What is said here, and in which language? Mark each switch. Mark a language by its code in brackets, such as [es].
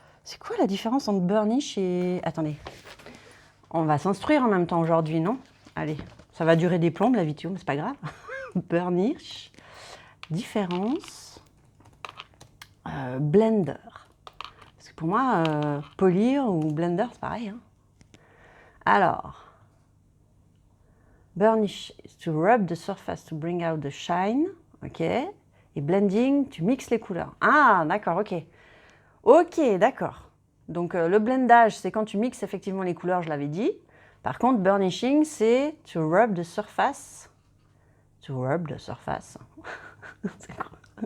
[fr] C'est quoi la différence entre burnish et. Attendez. On va s'instruire en même temps aujourd'hui, non? Allez. Ça va durer des plombes la vidéo, mais c'est pas grave. Burnish. Différence. Blender. Parce que pour moi, polir ou blender, c'est pareil. Hein. [en] Alors, burnish is to rub the surface to bring out the shine. Ok. [fr] Et blending, tu mixes les couleurs. Ah, d'accord, ok. Ok, d'accord. Donc, le blendage, c'est quand tu mixes effectivement les couleurs, je l'avais dit. Par contre, burnishing, c'est [en] to rub the surface. To rub the surface. [fr] C'est quoi?